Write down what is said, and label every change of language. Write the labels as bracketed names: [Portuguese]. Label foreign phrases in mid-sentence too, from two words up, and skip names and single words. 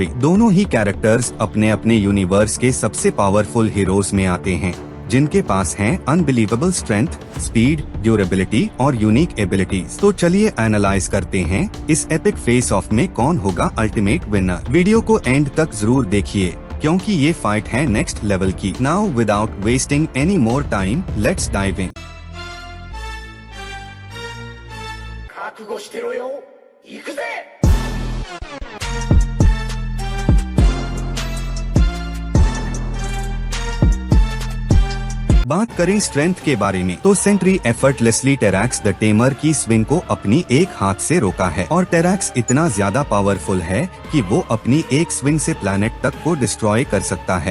[Hindi] दोनों ही कैरेक्टर्स अपने अपने यूनिवर्स के सबसे पावरफुल हीरोज में आते हैं, जिनके पास हैं [English] unbelievable strength, [Hindi] स्पीड, ड्यूरेबिलिटी और [English] unique abilities. [Hindi] तो चलिए एनालाइज करते हैं इस [English] epic face off [Hindi] में कौन होगा [English] ultimate winner. [Hindi] वीडियो को एंड तक जरूर देखिए, क्योंकि ये फाइट है [English] next level [Hindi] की। [English] Now without wasting any more time, let's dive in. [Japanese] 覚悟してろよ、行くぜ。 [Hindi] बात करें स्ट्रेंथ के बारे में तो सेंट्री एफर्टलेसली टेरैक्स द टेमर की स्विंग को अपनी एक हाथ से रोका है, और टेरैक्स इतना ज्यादा पावरफुल है कि वो अपनी एक स्विंग से प्लैनेट तक को डिस्ट्रॉय कर सकता है।